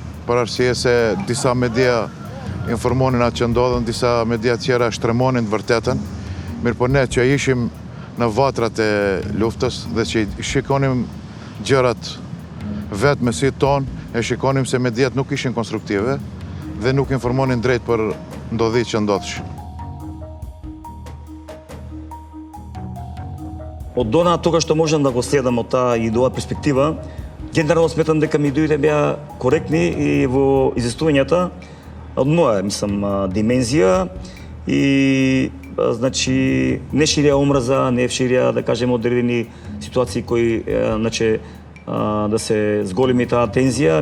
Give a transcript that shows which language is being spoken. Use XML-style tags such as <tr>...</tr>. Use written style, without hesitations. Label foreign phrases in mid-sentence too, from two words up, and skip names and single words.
<sq>Për arsye se disa media informonin atë që ndodhen, disa media tjera shtremonin të vërtetën. Mirë po ne që ishim në vatrat e luftës dhe që shikonim gjërat vetë me sy tonë, e shikonim se mediat nuk ishin konstruktive dhe nuk informonin drejt për ndodhit që ndodhshin.</sq> <mk>Од дона тоа што можам да го следам од таа и до оваа перспектива, генерално сметам дека медиите беа коректни и во известувањата од моја, димензија и значи не ширија омраза, не ширија да кажеме одредени ситуации кои значи да се зголеми таа тензија.</mk>